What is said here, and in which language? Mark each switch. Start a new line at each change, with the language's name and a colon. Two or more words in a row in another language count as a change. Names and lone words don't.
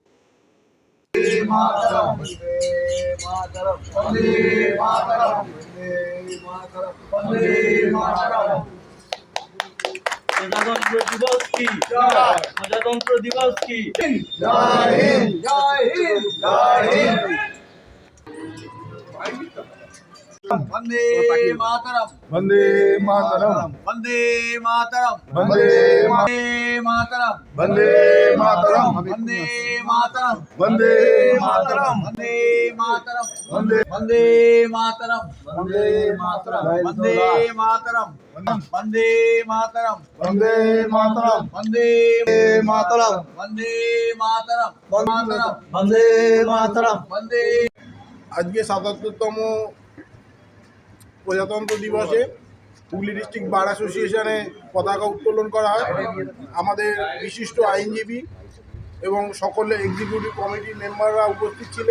Bangla: প্রজাতন্ত্র দিবস কি জয়, প্রজাতন্ত্র দিবস কি জয় হিন্দ, জয় হিন্দ, জয় হিন্দ।
Sanskrit: বন্দে মাতরম, वंदे मातरम, বন্দে মাতরম, वंदे মাতরম, वंदे मातरम, বন্দে মাতরম, वंदे मातरम, বন্দে মাতরম, वंदे বন্দে মাতরম, वंदे मातरम, বন্দে মাতরম, বন্দে মাতরম, वंदे मातरम, বন্দে मातरम, বন্দে মাতরম, মাতরম, वंदे मातरम। বন্দে।
Bangla: আজকে ৭৭তম প্রজাতন্ত্র দিবসে হুগলি ডিস্ট্রিক্ট বার অ্যাসোসিয়েশনে পতাকা উত্তোলন করা হয়। আমাদের বিশিষ্ট আইনজীবী এবং সকলে
English: executive committee
Bangla: মেম্বাররা উপস্থিত ছিলেন।